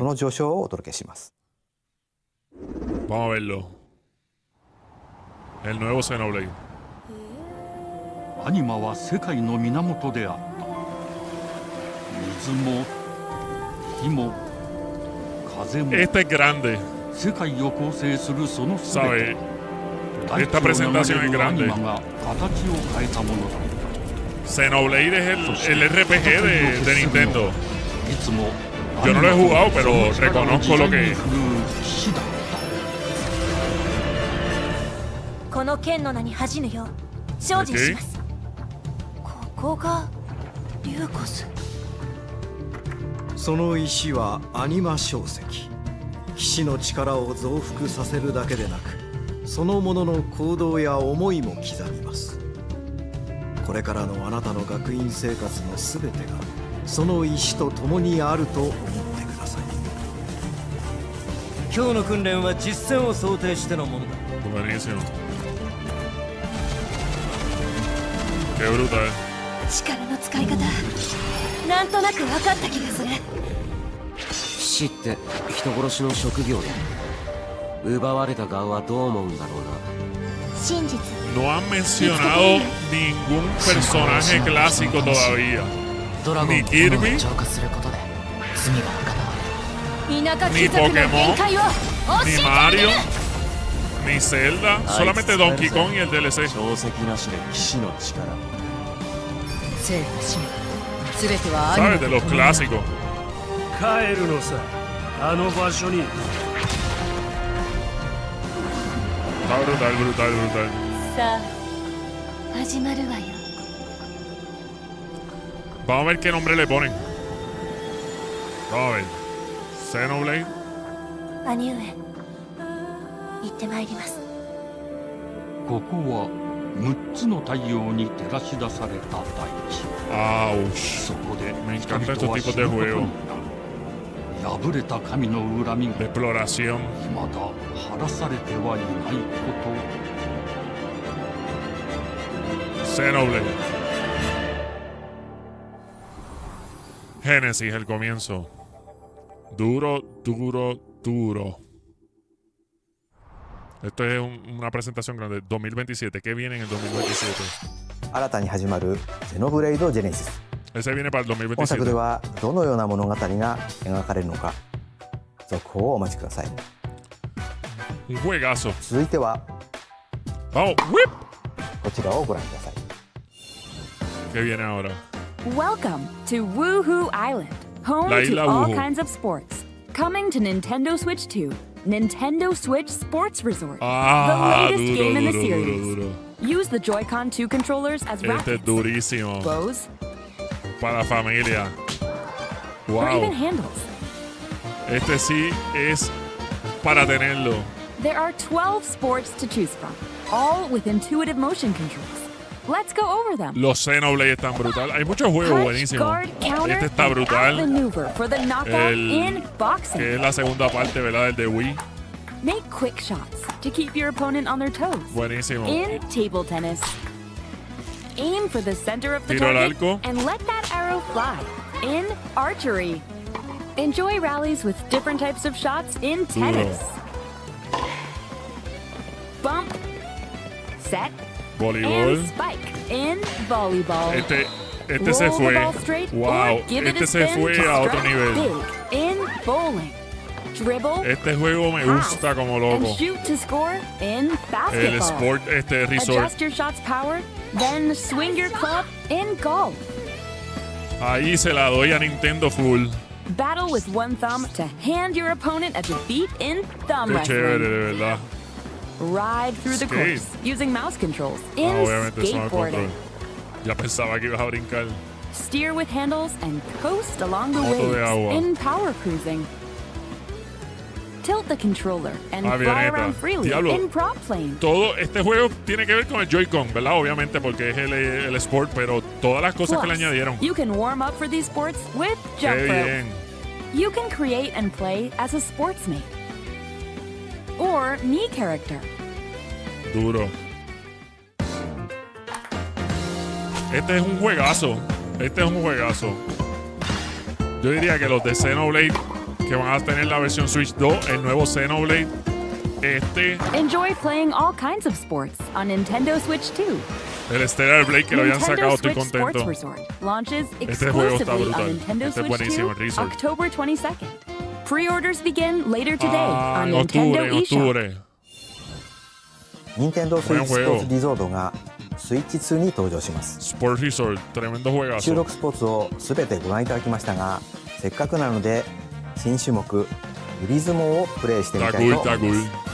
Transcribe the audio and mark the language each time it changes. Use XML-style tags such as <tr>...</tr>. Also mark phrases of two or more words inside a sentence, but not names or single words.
<ja>の序章をお届けします。</ja> <es>Vamos a verlo. El nuevo Xenoblade.</es> <ja>アニマは世界の源であった。水も火も風も</ja> <es>Este es grande.</es> <ja>世界を構成するその全</ja> <es>¿Sabe?</es> <ja>て。大</ja> <es>Esta</es> <ja>地を流</ja> <es>presentación</es> <ja>れ</ja> <es>es</es> <ja>るアニ</ja> <es>grande.</es> <ja>マが形を変えたものだ。</ja> <es>Xenoblade es el RPG de Nintendo.</es> <ja>いつも</ja> <es>Yo no lo he jugado, pero reconozco lo que es.</es> <ja>騎士だった。この剣の名に恥じぬよう精進します。ここがリューコス。その石はアニマ硝石。騎士の力を増幅させるだけでなく、そのものの行動や思いも刻みます。これからのあなたの学院生活のすべてがその石と共にあると思ってください。今日の訓練は実戦を想定してのものだ。</ja> <es>Buenísimo. Qué brutal.</es> <ja>力の使い方なんとなく分かった気がする。騎士って人殺しの職業で奪われた側はどう思うんだろうな。真実</ja> <es>No han mencionado ningún personaje clásico todavía.</es> <ja>ドラゴン</ja> <es>Ni</es> <ja>と炎を</ja> <es>Kirby,</es> <ja>浄化することで罪が深まる。田舎</ja> <es>ni</es> <ja>貴族の</ja> <es>Pokémon,</es> <ja>限界を教</ja> <es>ni</es> <ja>えてあげ</ja> <es>Mario,</es> <ja>る。</ja> <es>ni Zelda. Solamente Donkey Kong y el DLC.</es> <ja>定石なしで騎士の力。生と死すべてはアニ</ja> <es>¿Sabes?</es> <ja>マ</ja> <es>De los clásicos.</es> <ja>帰るのさ、あの場所に。</ja> <es>Está brutal, brutal, brutal.</es> <ja>さあ始まるわよ。</ja> <es>Vamos a ver qué nombre le ponen. Vamos a ver. Xenoblade.</es> <ja>兄上行ってまいります。ここは6つの太陽に照らし出された大地。 Ouch. そこで</ja> <es>Me</es> <ja>人</ja> <es>encantan</es> <ja>々は</ja> <es>estos</es> <ja>死</ja> <es>tipos de</es> <ja>ぬことに</ja> <es>juegos.</es> <ja>なる。破れた神の恨みが</ja> <es>De exploración.</es> <ja>未だ晴らされてはいないこと。</ja> <es>Xenoblade. Génesis, el comienzo. Duro, duro, duro. Esto es una presentación grande. 2027. ¿Qué viene en el 2027?</es> <ja>新たに始まるゼノブレイドジェネシス。</ja> <es>Ese viene para el</es> <ja>本作で</ja> <es>2027.</es> <ja>はどのような物語が描かれるのか、続報をお待ちください。</ja> <es>Un juegazo.</es> <ja>続いては</ja> <es>Vamos, whip.</es> <ja>こちらをご覧ください。</ja> <es>¿Qué viene ahora?</es> <en>Welcome to Woohoo Island, home</en> <es>La</es> <en>to</en> <es>isla</es> <en>all</en> <es>Woohoo.</es> <en>kinds of sports. Coming to Nintendo Switch 2, Nintendo Switch Sports Resort,</en> <es>Ah,</es> <en>the latest</en> <es>duro,</es> <en>game in the</en> <es>duro,</es> <en>series.</en> <es>duro, duro.</es> <en>Use the Joy-Con 2 controllers as</en> <es>Este es</es> <en>rackets,</en> <es>durísimo.</es> <en>bows,</en> <es>Para la familia.</es> <en>or even Wow. handles.</en> <es>Este sí es para tenerlo.</es> <en>There are 12 sports to choose from, all with intuitive motion controls. Let's go over them.</en> <es>Los Xenoblade están brutales. Hay muchos juegos</es> <en>Punch,</en> <es>buenísimos.</es> <en>guard, counter,</en> <es>Este está</es> <en>and</en> <es>brutal.</es> <en>outmaneuver for the knockout in boxing.</en> <es>Que es la segunda parte, ¿verdad? Del de Wii.</es> <en>Make quick shots to keep your opponent on their toes.</en> <es>Buenísimo.</es> <en>In table tennis, aim for the center of the</en> <es>Tiro al</es> <en>target</en> <es>arco.</es> <en>and let that arrow fly. In archery, enjoy rallies with different types of shots in tennis. Bump, set,</en> <es>Voleibol.</es> <en>and spike in volleyball.</en> <es>Este</es> <en>Roll</en> <es>se</es> <en>the</en> <es>fue.</es> <en>ball straight Wow. or give it</en> <es>Este</es> <en>a</en> <es>se</es> <en>spin</en> <es>fue</es> <en>to</en> <es>a otro</es> <en>strike</en> <es>nivel.</es> <en>big. In bowling, dribble,</en> <es>Este juego me</es> <en>pass,</en> <es>gusta como</es> <en>and</en> <es>loco.</es> <en>shoot to score in</en> <es>El</es> <en>basketball.</en> <es>Sport Resort.</es> <en>Adjust your shot's power, then swing your club in golf.</en> <es>Ahí se la doy a Nintendo full.</es> <en>Battle with one thumb to hand your opponent a defeat in thumb</en> <es>Qué chévere,</es> <en>wrestling.</en> <es>de verdad.</es> <en>Ride through the</en> <es>Skate.</es> <en>course using mouse controls</en> <es>Ah,</es> <en>in</en> <es>obviamente eso no es control.</es> <en>skateboarding.</en> <es>Ya pensaba que ibas a brincar.</es> <en>Steer with handles and coast along the</en> <es>Moto de agua.</es> <en>waves in power cruising. Tilt the controller and fly</en> <es>Avioneta.</es> <en>around freely</en> <es>Diablo.</es> <en>in prop plane.</en> <es>Todo este juego tiene que ver con el Joy-Con, ¿verdad? Obviamente porque es el Sport, pero todas las cosas que le</es> <en>Plus,</en> <es>añadieron.</es> <en>you can warm up for these sports with jump</en> <es>Qué</es> <en>rope.</en> <es>bien.</es> <en>You can create and play as a sportsmate or me character.</en> <es>Duro. Este es un juegazo. Este es un juegazo. Yo diría que los de Xenoblade, que van a tener la versión Switch 2, el nuevo Xenoblade,</es> <en>Enjoy playing all kinds of sports on Nintendo Switch 2.</en> <es>el Stellar Blade que lo habían</es> <en>Nintendo</en> <es>sacado, estoy</es> <en>Switch</en> <es>contento.</es> <en>Sports Resort launches</en> <es>Este juego está</es> <en>exclusively on</en> <es>brutal.</es> <en>Nintendo</en> <es>Este es</es> <en>Switch</en> <es>buenísimo,</es> <en>2</en> <es>el</es> <en>Resort. October 22nd. Pre-orders begin later today</en> <es>Ah,</es> <en>on</en> <es>en</es> <en>Nintendo</en> <es>octubre, en</es> <en>eShop.</en> <es>octubre.</es> <ja>任天堂スイッチスポーツリゾートがスイッチ2に登場します。</ja> <es>Sport Resort, tremendo</es> <ja>収</ja> <es>juegazo.</es> <ja>録スポーツを全てご覧いただきましたが、せっかくなので新種目指相撲をプレイしてみたいと思います。</ja>